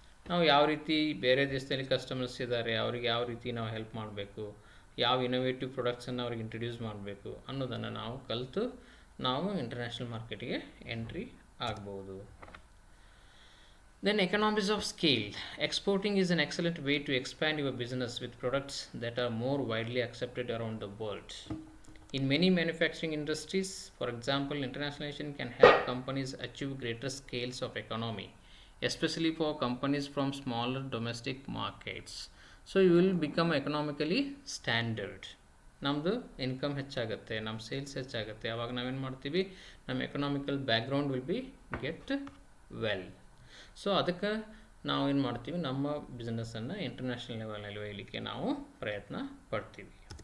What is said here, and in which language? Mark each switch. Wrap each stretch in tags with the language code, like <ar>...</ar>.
<kn>ನಾವು ಯಾವ ರೀತಿ ಬೇರೆ ದೇಶದಲ್ಲಿ ಕಸ್ಟಮರ್ಸ್ ಇದ್ದಾರೆ, ಅವ್ರಿಗೆ ಯಾವ ರೀತಿ ನಾವು ಹೆಲ್ಪ್ ಮಾಡಬೇಕು, ಯಾವ ಇನೋವೇಟಿವ್ ಪ್ರಾಡಕ್ಟ್ಸನ್ನು ಅವ್ರಿಗೆ ಇಂಟ್ರೊಡ್ಯೂಸ್ ಮಾಡಬೇಕು ಅನ್ನೋದನ್ನು ನಾವು ಕಲಿತು ನಾವು ಇಂಟರ್ನ್ಯಾಷನಲ್ ಮಾರ್ಕೆಟಿಗೆ ಎಂಟ್ರಿ ಆಗ್ಬೋದು.</kn> <en>Then economies of scale. Exporting is an excellent way to expand your business with products that are more widely accepted around the world. In many manufacturing industries, for example, internationalization can help companies achieve greater scales of economy, especially for companies from smaller domestic markets. So you will become economically standard.</en> <kn>ನಮ್ಮದು income ಹೆಚ್ಚಾಗುತ್ತೆ, ನಮ್ಮ sales ಹೆಚ್ಚಾಗುತ್ತೆ. ಆವಾಗ ನಾವೇನು ಮಾಡ್ತೀವಿ, ನಮ್ಮ</kn> <en>Economical background will be get well.</en> <kn>So ಅದಕ್ಕೆ ನಾವು ಏನು ಮಾಡ್ತೀವಿ, ನಮ್ಮ ಬಿಸ್ನೆಸ್ಸನ್ನು ಇಂಟರ್ನ್ಯಾಷನಲ್ ಲೆವೆಲ್ನಲ್ಲಿ ಒಯ್ಯಲಿಕ್ಕೆ ನಾವು ಪ್ರಯತ್ನ ಪಡ್ತೀವಿ.</kn>